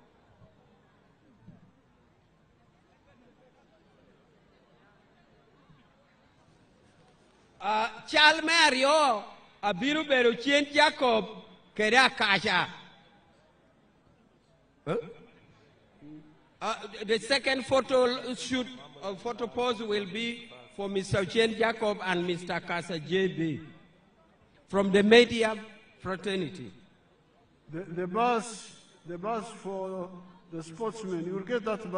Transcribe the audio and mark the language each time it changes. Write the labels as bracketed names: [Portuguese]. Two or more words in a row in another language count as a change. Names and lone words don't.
[Lango (Uganda)] A chal me ario a biru beru chien Jacob kere akasha. [English] The second photo shoot photo pose will be for Mr. Chien Jacob and Mr. Kasa JB. From the media fraternity. The bus for the sportsmen, you will get that bus.